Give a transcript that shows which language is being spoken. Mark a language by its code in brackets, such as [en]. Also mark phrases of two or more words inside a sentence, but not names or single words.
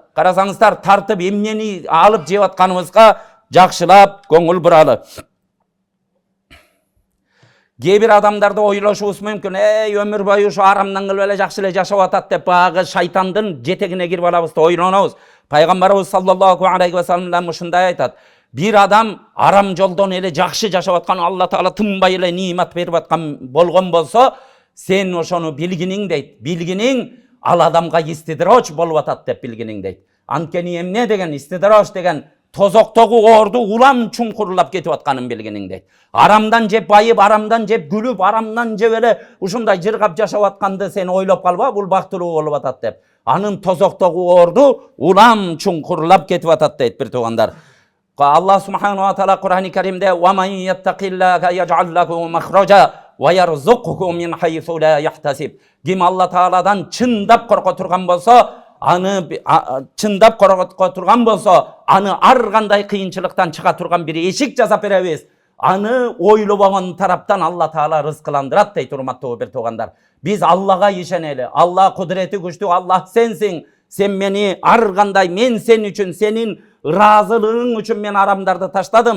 [ky] Карасаңыздар, тартып эмнени алып жеп атканыбызга жакшылап көңүл буралы. Кээ бир адамдарды ойлошубуз мүмкүн, өмүр бою ушу арамдан кылып эле жакшы эле жашап атат деп багы шайтандын жетегине кирип алабыз да ойлонобуз. Пайгамбарыбыз [ar] صلى الله عليه وسلم [ky] ушундай айтат: бир адам арам жолдон эле жакшы жашап аткан, Алла Таала тынбай эле нимат берип аткан болгон болсо, сен ошону билгиниң дейт. Билгиниң ал адамга истидроч болуп атат деп билгиниң дейт. Анткени эмне деген истидроч деген тозоктогу оорду улам чуңкурлап кетип атканын билгиниң дейт. Арамдан жеп байып, арамдан жеп күлүп, арамдан жеп эле ушундай жыргап жашап атканды сен ойлоп калба, бул бактылуу болуп атат деп. Анын тозоктогу оорду улам чуңкурлап кетип атат дейт бир туугандар. Алла [ar] سبحانه وتعالى [ky] Кур'ан-ы Каримде [ar] ومن يتق الله يجعل له مخرجا ويرزقه من حيث لا يحتسب. [ky] Ким Алла Тааладан чындап корко турган болсо, аны ар кандай кыйынчылыктан чыга турган бир эшик жасап беребиз. Аны ойлобогон тараптан Алла Таала рызкыландырат дейт, урматтуу бир туугандар. Биз Аллага ишенели. Алла кудурети күчтүү, Алла сенсиң. Сен мени ар кандай, мен сен үчүн, сенин ыраазылыгың үчүн мен арамдарды таштадым.